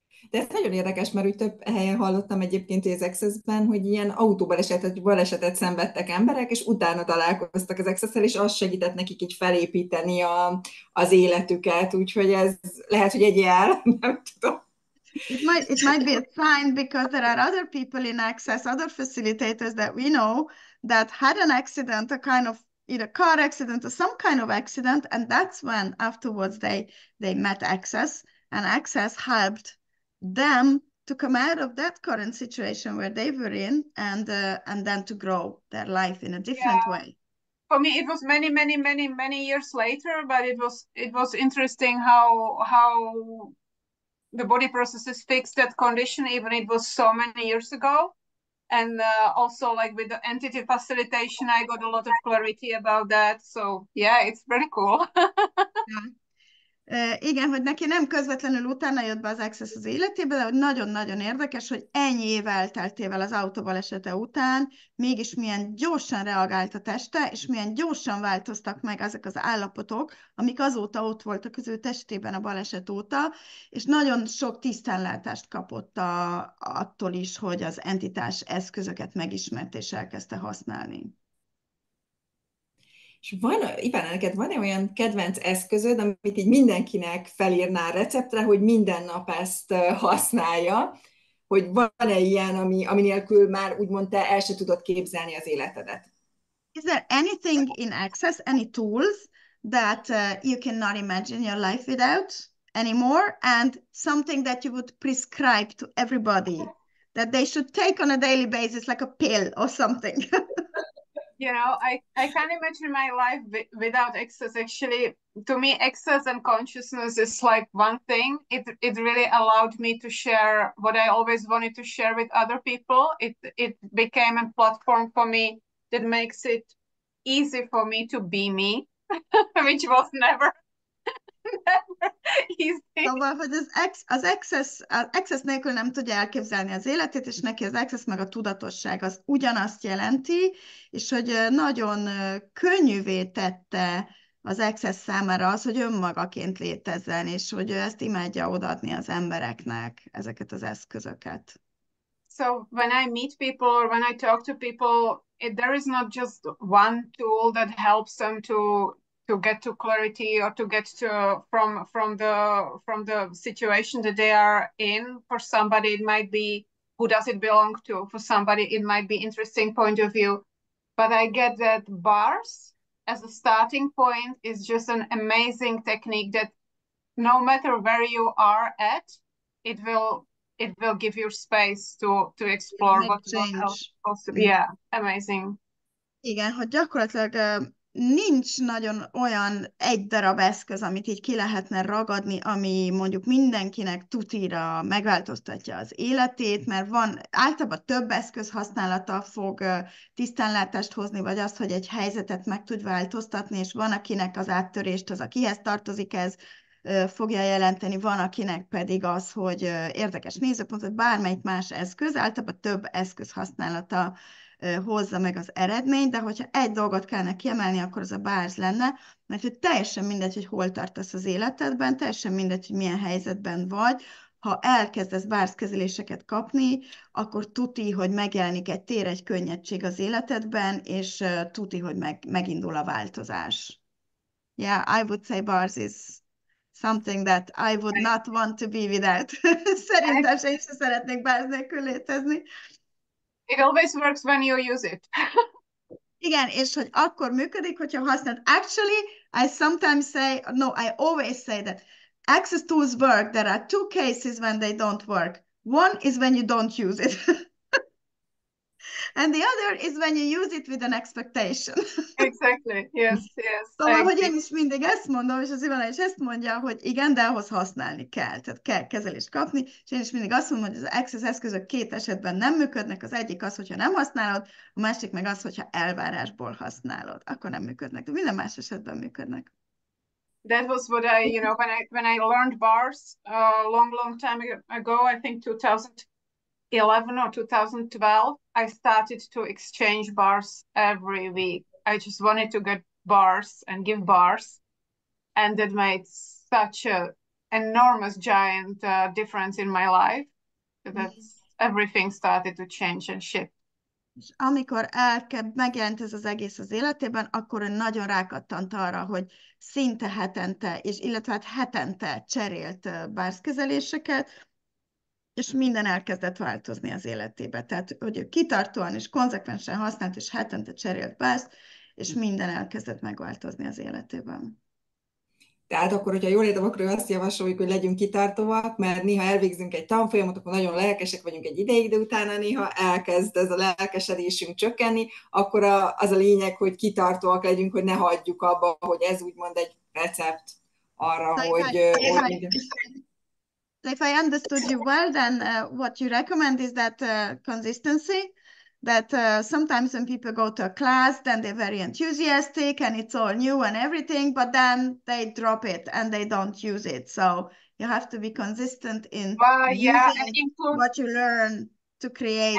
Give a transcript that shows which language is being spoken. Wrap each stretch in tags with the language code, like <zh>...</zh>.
<hu>De ez nagyon érdekes, mert úgy több helyen hallottam egyébként az Access-ben, hogy ilyen balesetet szenvedtek emberek, és utána találkoztak az Access-szel, és az segített nekik így felépíteni az életüket, úgyhogy ez lehet, hogy egy jel, nem tudom.</hu> <en>It might be a sign, because there are other people in Access, other facilitators that we know that had an accident, a kind of either car accident or some kind of accident, and that's when afterwards they met Access, and Access helped them to come out of that current situation where they were in, and then to grow their life in a different way. For me, it was many years later, but it was interesting how the body processes fixed that condition, even it was so many years ago. And also, like with the entity facilitation, I got a lot of clarity about that. So yeah, it's pretty cool.</en> <hu>Igen, hogy neki nem közvetlenül utána jött be az Access az életébe, de hogy nagyon-nagyon érdekes, hogy ennyi év elteltével az autóbalesete után mégis milyen gyorsan reagált a teste, és milyen gyorsan változtak meg ezek az állapotok, amik azóta ott voltak az ő testében a baleset óta, és nagyon sok tisztánlátást kapott attól is, hogy az entitás eszközöket megismert és elkezdte használni. És Ivana, neked van-e olyan kedvenc eszközöd, amit így mindenkinek felírnál receptre, hogy minden nap ezt használja, hogy van-e ilyen, ami nélkül már úgymond te el se tudod képzelni az életedet?</hu> <en>Is there anything in Access, any tools that you cannot imagine your life without anymore, and something that you would prescribe to everybody that they should take on a daily basis, like a pill or something? You know, I can't imagine my life without Access. Actually, to me, Access and consciousness is like one thing. It really allowed me to share what I always wanted to share with other people. It became a platform for me that makes it easy for me to be me, which was never easy.</en> <hu>Szóval, hogy az Access nélkül nem tudja elképzelni az életét, és neki az Access meg a tudatosság az ugyanazt jelenti, és hogy nagyon könnyűvé tette az Access számára az, hogy önmagaként létezzen, és hogy ő ezt imádja odaadni az embereknek, ezeket az eszközöket.</hu> <en>So when I meet people or when I talk to people, there is not just one tool that helps them to get to clarity or to get to from the situation that they are in. For somebody, it might be who does it belong to. For somebody, it might be interesting point of view. But I get that bars as a starting point is just an amazing technique that no matter where you are at, it will give you space to explore what else possible. Yeah, amazing.</en> <hu>Igen, hogy gyakorlatilag nincs nagyon olyan egy darab eszköz, amit így ki lehetne ragadni, ami mondjuk mindenkinek tutira megváltoztatja az életét, mert van általában több eszköz használata fog tisztánlátást hozni, vagy az, hogy egy helyzetet meg tud változtatni, és van, akinek az áttörést az, akihez tartozik ez, fogja jelenteni, van, akinek pedig az, hogy érdekes nézőpont, vagy bármelyik más eszköz, általában több eszköz használata hozza meg az eredményt, de hogyha egy dolgot kellene kiemelni, akkor az a bárz lenne, mert hogy teljesen mindegy, hogy hol tartasz az életedben, teljesen mindegy, hogy milyen helyzetben vagy, ha elkezdesz bárzkezeléseket kapni, akkor tuti, hogy megjelenik egy tér, egy könnyedség az életedben, és tuti, hogy megindul a változás.</hu> <en>Yeah, I would say bars is something that I would not want to be without.</en> <hu>Szerintem én sem szeretnék bárz nélkül létezni.</hu> <en>It always works when you use it.</en> <hu>Igen, és hogy akkor működik, hogyha használod.</hu> <en>Actually, I sometimes say, no, I always say that access tools work. There are two cases when they don't work. One is when you don't use it. And the other is when you use it with an expectation. Exactly. Yes, yes.</en> <hu>Szóval, hogy én is mindig ezt mondom, és az Ivana is ezt mondja, hogy igen, de ahhoz használni kell, tehát kell kezelést kapni, és én is mindig azt mondom, hogy az access eszközök két esetben nem működnek, az egyik az, hogyha nem használod, a másik meg az, hogyha elvárásból használod, akkor nem működnek, de minden más esetben működnek.</hu> <en>That was what I, when I learned bars long time ago, I think 2011 or 2012, I started to exchange bars every week. I just wanted to get bars and give bars, and that made such a enormous, giant difference in my life that everything started to change and shift.</en> <hu>És amikor megjelent ez az egész az életében, akkor ő nagyon rákattant arra, hogy szinte hetente, és illetve hát hetente cserélt bárzkezeléseket, és minden elkezdett változni az életébe. Tehát, hogy ő kitartóan és konzekvensen használt, és hetente cserélt bárzt, és minden elkezdett megváltozni az életében. Tehát akkor, hogyha jól értem, akkor azt javasoljuk, hogy legyünk kitartóak, mert néha elvégzünk egy tanfolyamot, akkor nagyon lelkesek vagyunk egy ideig, de utána néha elkezd ez a lelkesedésünk csökkenni, akkor az a lényeg, hogy kitartóak legyünk, hogy ne hagyjuk abba, hogy ez úgymond egy recept arra, hogy...</hu> <en>If I understood you well, then what you recommend is that consistency, that sometimes when people go to a class, then they're very enthusiastic and it's all new and everything, but then they drop it and they don't use it. So you have to be consistent in using what you learn to create</en>